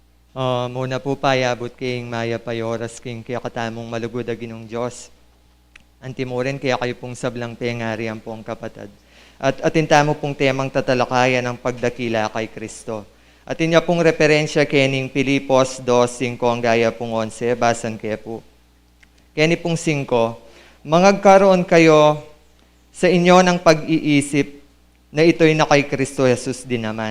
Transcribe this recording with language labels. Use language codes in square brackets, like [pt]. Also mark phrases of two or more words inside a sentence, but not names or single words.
[pam] Muna po payabot king maya payoras king kaya katamong malugod a ginong Diyos. Antimuren kaya kayo pong sablang pengarian po ang kapatid. At atintamo pong temang tatalakayan ng pagdakila kay Kristo. At inya pong referensya kening Pilipos 2:5 ang gaya pong 11, basan kaya po. Keni pong [tl] 5, mangagkaroon kayo sa inyo ng pag-iisip na ito'y na kay Kristo Jesus din naman.